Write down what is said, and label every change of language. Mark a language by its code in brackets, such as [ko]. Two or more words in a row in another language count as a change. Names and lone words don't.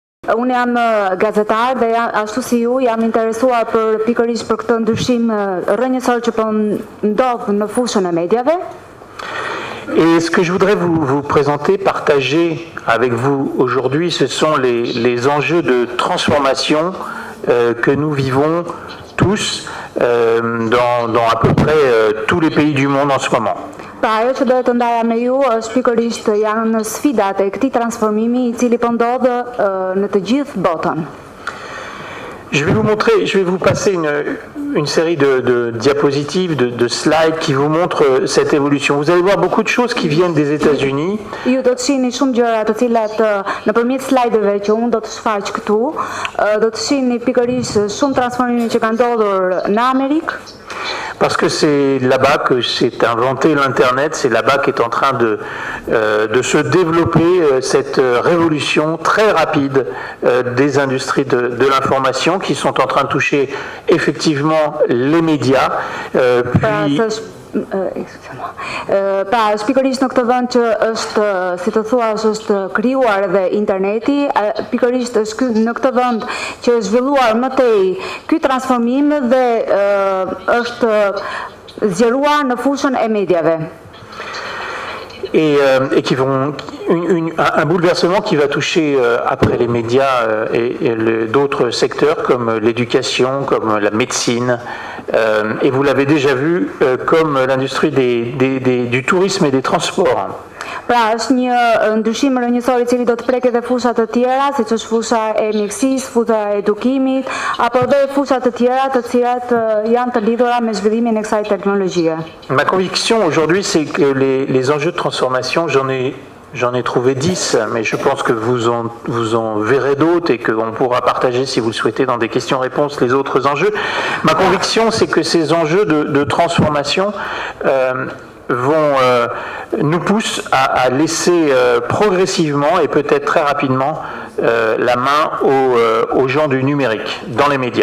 [sq] unë jam gazetar dhe ashtu si ju jam interesuar pikërisht për këtë ndryshim rrënjësor që po ndodh në fushën e mediave. [fr] Et ce que je voudrais vous présenter, partager avec vous aujourd'hui, ce sont les enjeux de transformation que nous vivons tous dans à peu près tous les pays du monde en ce moment. [sq] Pra ajo që dohet të ndaja me ju është pikërisht janë sfidat e këtij transformimi I cili po ndodh në të gjithë botën. [fr] Je vais vous passer une série de diapositives, de slides qui vous montrent cette évolution. Vous allez voir beaucoup de choses qui viennent des États-Unis. [sq] Ju do të shihni shumë gjëra të cilat nëpërmjet slajdeve që unë do të shfaq këtu, do të shihni pikërisht shumë transformime që kanë ndodhur në Amerikë. [fr] Parce que c'est là-bas que s'est inventé l'Internet, c'est là-bas qu'est en train de se développer cette révolution très rapide des industries de l'information qui sont en train de toucher effectivement les médias. [sq] Pra, pikërisht në këtë vend që është, si të thuash, është krijuar edhe interneti, pikërisht është në këtë vend që është zhvilluar më tej ky transformim dhe është zgjeruar në fushën e mediave. [fr] Et qui vont un bouleversement qui va toucher après les médias et d'autres secteurs comme l'éducation, comme la médecine, et vous l'avez déjà vu comme l'industrie du tourisme et des transports. [sq] Pra është një ndryshim rrënjësor I cili do të prek edhe fusha të tjera, siç është fusha e mjekësisë, fusha e edukimit, apo edhe fusha të tjera të cilat janë të lidhura me zhvillimin e kësaj teknologjie. [fr] Ma conviction aujourd'hui, c'est que les enjeux de transformation, j'en ai trouvé 10, mais je pense que vous en verrez d'autres et qu'on pourra partager, si vous le souhaitez, dans des questions-réponses, les autres enjeux. Ma conviction, c'est que ces enjeux de transformation nous poussent à laisser progressivement et peut-être très rapidement la main aux gens du numérique, dans les médias.